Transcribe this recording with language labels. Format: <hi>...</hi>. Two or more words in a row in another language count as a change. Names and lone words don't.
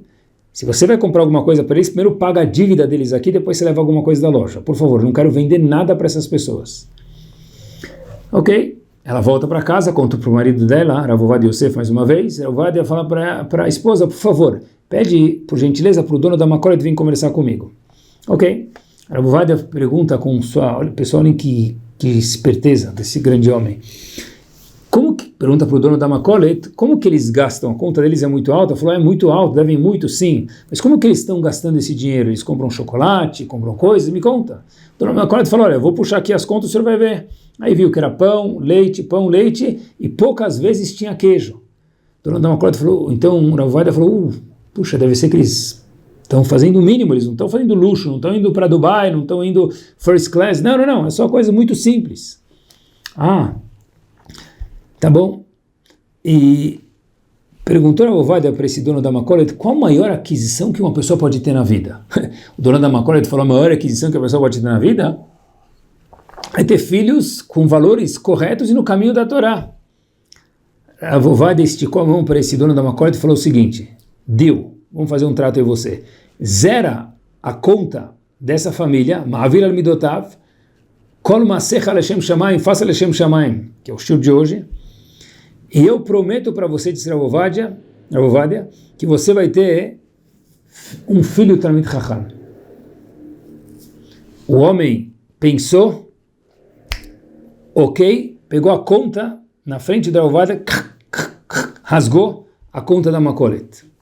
<pt>Se você vai comprar alguma coisa para eles, primeiro paga a dívida deles aqui, depois você leva alguma coisa da loja. Por favor, não quero vender nada para essas pessoas. Ok. Ela volta para casa, conta para o marido dela, Rav Ovadia Yosef, mais uma vez. Rav Ovadia fala para a esposa, por favor, pede, por gentileza, para o dono da Makolet vir conversar comigo. Ok. Rav Ovadia pergunta com sua... Olha, pessoal, olhem que esperteza desse grande homem. pergunta para o dono da Makolet, como que eles gastam? A conta deles é muito alta? Falou, é muito alto, devem muito, sim. Mas como que eles estão gastando esse dinheiro? Eles compram chocolate, compram coisas? Me conta. O dono da Makolet falou, olha, eu vou puxar aqui as contas, o senhor vai ver. Aí viu que era pão, leite, e poucas vezes tinha queijo. O dono da Makolet falou, então o Rav Ovadia falou, puxa, deve ser que eles estão fazendo o mínimo, eles não estão fazendo luxo, não estão indo para Dubai, não estão indo</pt> <en>first class.</en> <pt>Não, é só coisa muito simples. Ah, tá bom. E perguntou a Ovadia para esse dono da Makolet qual a maior aquisição que uma pessoa pode ter na vida. O dono da Makolet falou, a maior aquisição que a pessoa pode ter na vida é ter filhos com valores corretos e no caminho da Torá. A Ovadia esticou a mão para esse dono da Makolet e falou o seguinte, deal, vamos fazer um trato aí você. Zera a conta dessa família,</pt> <he>מעביר על מידותיו, כל מעשיך לשם שמים, faça לשם שמים,</he> <pt>que é o estilo de hoje, e eu prometo para você, disse Rav Ovadia, que você vai ter um filho</pt> <he>תלמיד חכם.</he> <pt>O homem pensou, ok, pegou a conta na frente da Rav Ovadia, rasgou a conta da Makolet.</pt>